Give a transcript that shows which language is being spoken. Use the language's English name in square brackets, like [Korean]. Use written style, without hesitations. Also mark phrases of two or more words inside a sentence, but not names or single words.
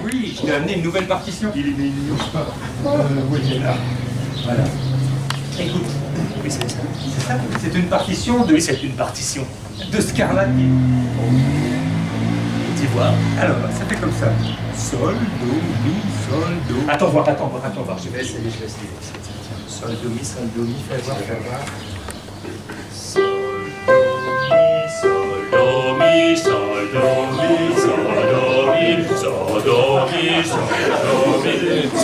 [French] Oui, je t'ai amené une nouvelle partition. Il est mignon. Oui, il est là. Voilà. Écoute, Oui, c'est ça. c'est ça, c'est une partition de, Oui, c'est une partition. de Scarlatti. Tu vois? Alors, ça fait comme ça. Sol, do, mi, sol, do. Attends voir. Je vais essayer. Sol, do, mi, fais voir. Sol, do, mi, sol, do, mi, sol, do, mi, sol, do, mi, sol, do, mi.